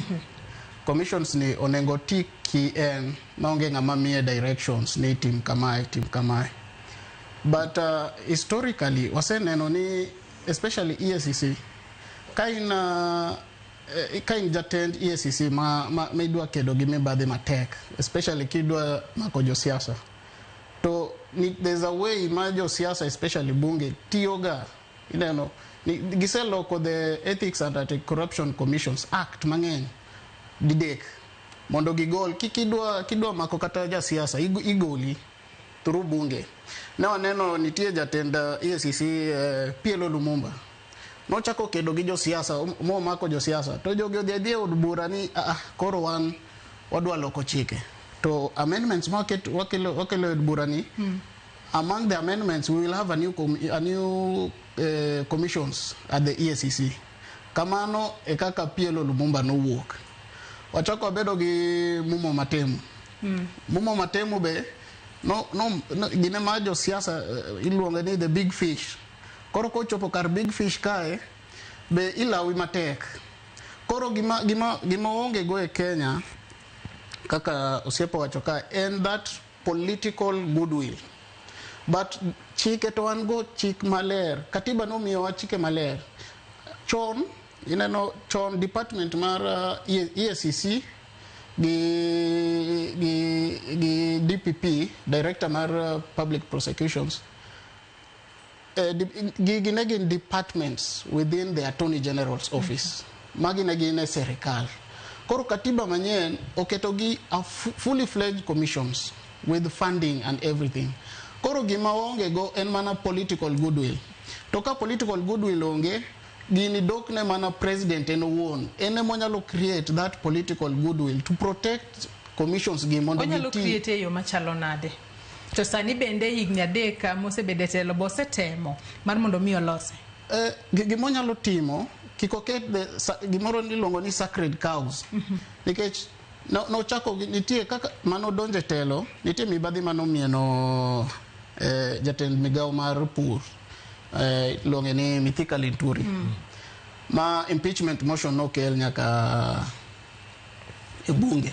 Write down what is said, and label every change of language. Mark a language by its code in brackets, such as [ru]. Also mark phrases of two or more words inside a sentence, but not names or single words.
[luo] Commissions ni onengo tiki en maonge ng'ama miye directions ni tim kamae. [en] But historically [luo] waseneno ni especially EACC kain jatend EACC ma idwa kedo gi mibadhi matek, especially kidwa mako josiasa. To [en] there's a way [luo] ma josiasa especially bunge tiyoga giseloko the Ethics and Anti-Corruption Commissions Act mang'eny didek mondo gigol kidwa mako kata jasiasa igoli through bunge. Ne waneno nitie jatend EACC PLO Lumumba nochako kedo gi josiasa mo mako josiasa to jogi odhi od bura ni koro wan wadwa loko chike to amendments wakelo od bura ni. [en] Among the amendments, we will have a new commissions at the EACC. [luo] Kamano ekaka PLO Lumumba no work. Wachako bedo gi Mumo Matemu. Mumo Matemu be no gine majo siasa iluonga ni [en] the big fish. [luo] Koro ko chopo kar [en] big fish [luo] kae be ilawi matek. Koro gima onge go e Kenya kaka osiepo wacho kae [en] and that political goodwill. [luo] But chike to an go chik maler. Katiba no miyo wa chike maler. Chon department mar EACC gi DPP, Director mar Public Prosecutions. [en] Ginegin departments within the Attorney General's office. [luo] Maginegin serikal. Koro katiba manyen oketogi [en] a fully fledged commissions with funding and everything. [luo] Koro gima onge go en mana [en] political goodwill. [luo] Toka [en] political goodwill [luo] onge, gini dokne mana president en owuon. Ene monyalo [en] create that political goodwill to protect commissions [luo] gi mondo giti. Onyalo create yo machalo nade. To sani bende higni 3 mosebede telo bosetemo mar mondo mi olose. Gima onyalo timo kikoket gimoro niluongo ni [en] sacred cows. [luo] Nikech no chako nitie kaka mano donje telo, nitie mibadhi mano mieno jatend migao mar pur longe ni Mithika Linturi. Ma [en] impeachment motion [luo] no kel nyaka e bunge.